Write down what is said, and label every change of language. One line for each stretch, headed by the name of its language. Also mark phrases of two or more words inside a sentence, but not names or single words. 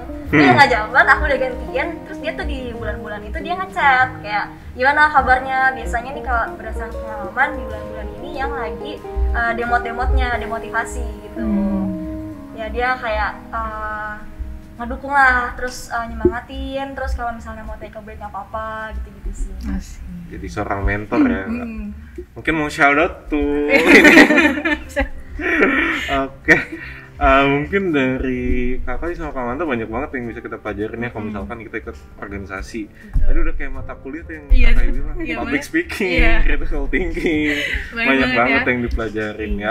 Indonesian: Dia nggak jabat, aku udah gantian. Terus dia tuh di bulan-bulan itu dia ngechat kayak gimana kabarnya. Biasanya nih kalau berdasarkan pengalaman di bulan-bulan ini yang lagi demot-demotnya, demotivasi gitu. Ya dia kayak ngedukung lah, terus nyemangatin, terus kalau misalnya mau
English: take a break
Indonesian: nggak apa-apa gitu-gitu sih. Jadi seorang mentor ya. Mungkin mau
English: shout out
Indonesian: tuh. Oke. Mungkin dari kakak sama Kak Manta banyak banget yang bisa kita pelajarin ya kalau misalkan kita ikut organisasi. Tadi udah kayak mata kuliah tuh yang kakak bilang,
English: public speaking, critical thinking,
Indonesian: banyak banget yang dipelajarin ya.